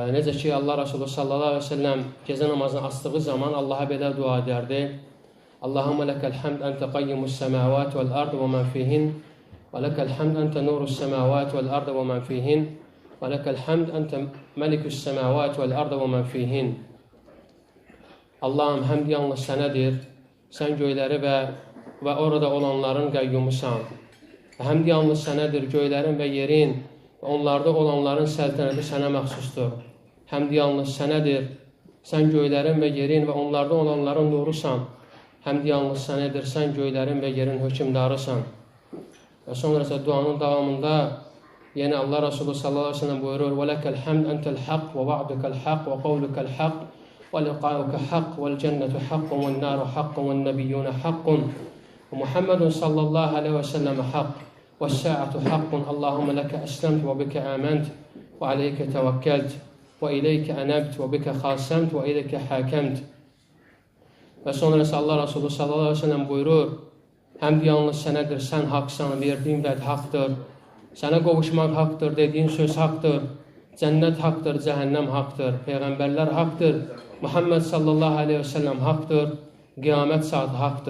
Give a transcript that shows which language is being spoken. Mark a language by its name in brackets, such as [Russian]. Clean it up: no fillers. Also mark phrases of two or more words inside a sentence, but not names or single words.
[Azerbaijani] Necə ki, Allah Resulü [Arabic] صلى الله عليه وسلم [Azerbaijani] gecə namazını açdığı zaman Allaha belə dua edərdi. [Arabic] اللهم لك الحمد أنت قيم السماوات والأرض ومن فيهن ولك الحمد أنت نور السماوات والأرض ومن فيهن ولك الحمد أنت ملك السماوات والأرض ومن فيهن. [Azerbaijani] Allahım, həmd yalnız sənədir. Sən göyləri və orada olanların qəyyumusan. Həmd yalnız sənədir, göylərin və yerin, onlarda olanların səltənəti sənə məxsusdur. Həmd yalnız sənədir, sən göylərin və yerin və onlarda olanların nurusan. Həmd yalnız sənədir, sən göylərin və yerin hökmdarısan. Və sonra isə duanın davamında yenə Allah Resulü [Arabic] صلى الله عليه وسلم [Azerbaijani] buyurur: [Arabic] وَلَكَ الْحَمْدْ أَنْتَ الْحَقِّ وَوَعْدُكَ الْحَقِّ وَقَوْلُكَ الْحَقِّ وَلِقَاؤُكَ حَقٌّ وَالْجَنَّةُ حَقٌّ وَالنَّارُ حَقٌّ وَالنَّبِيُّونَ حَقٌّ وَمُحَمَّدٌ صلى الله عليه وسلم حق والساعة حق اللهم لك أسلمت وبك آمنت وعليك توكلت وإليك أنبت وبك خاصمت وإليك حاكمت. [Azerbaijani] Və sonra Allah Resulü [Arabic] صلى الله عليه وسلم [Azerbaijani] buyurur: Həmd yalnız sənədir, sən haqsan, verdiyin vəd haqdır, sənə qovuşmaq haqdır, dediyin söz haqdır, cənnət haqdır, cəhənnəm haqdır, peyğəmbərlər haqdır, Muhammed [Arabic] صلى الله عليه وسلم [Azerbaijani] haqdır, qiyamət saati haqdır.